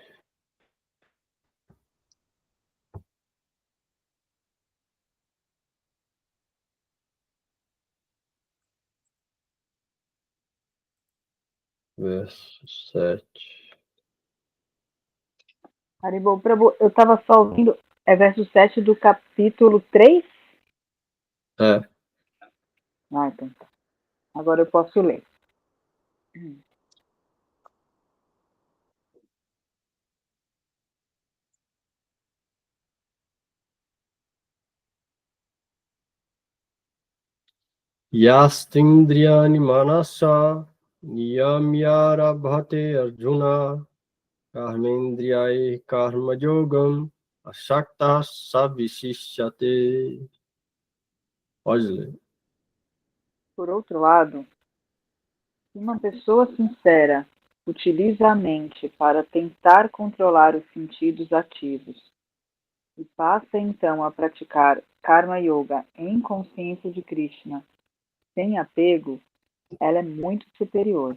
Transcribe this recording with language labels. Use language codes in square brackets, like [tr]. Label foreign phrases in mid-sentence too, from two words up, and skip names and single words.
[pt] Verso 7. Haribol Prabhu, eu estava só ouvindo, é verso 7 do capítulo 3? É. Então tá. Agora eu posso ler. [sa] यस्त्विन्द्रियाणि मनसा नियम्यारभते अर्जुन कर्मेन्द्रियैः कर्म योगम् अशक्त सविशिष्यते. [pt] Pode ler. Por outro lado, se uma pessoa sincera utiliza a mente para tentar controlar os sentidos ativos e passa então a praticar Karma Yoga em consciência de Krishna, sem apego, ela é muito superior.